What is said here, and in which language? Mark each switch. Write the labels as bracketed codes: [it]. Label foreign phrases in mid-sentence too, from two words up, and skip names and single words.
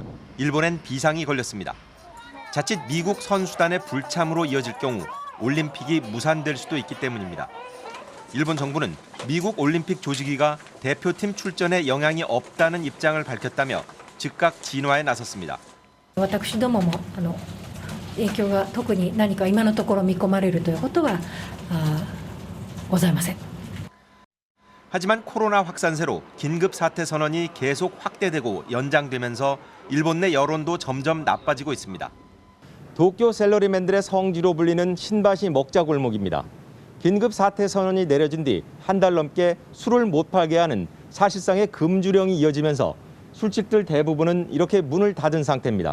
[ko] 일본엔 비상이 걸렸습니다. 자칫 미국 선수단의 불참으로 이어질 경우 올림픽이 무산될 수도 있기 때문입니다. 일본 정부는 미국 올림픽 조직위가 대표팀 출전에 영향이 없다는 입장을 밝혔다며 즉각 진화에 나섰습니다. [ja] 私どもも影響が特に何か今のところ見込まれるということはございません. [ko] 하지만 코로나 확산세로 긴급 사태 선언이 계속 확대되고 연장되면서 일본 내 여론도 점점 나빠지고 있습니다. 도쿄 샐러리맨들의 성지로 불리는 신바시 먹자 골목입니다. 긴급 사태 선언이 내려진 뒤 한 달 넘게 술을 못 팔게 하는 사실상의 금주령이 이어지면서 술집들 대부분은 이렇게 문을 닫은 상태입니다.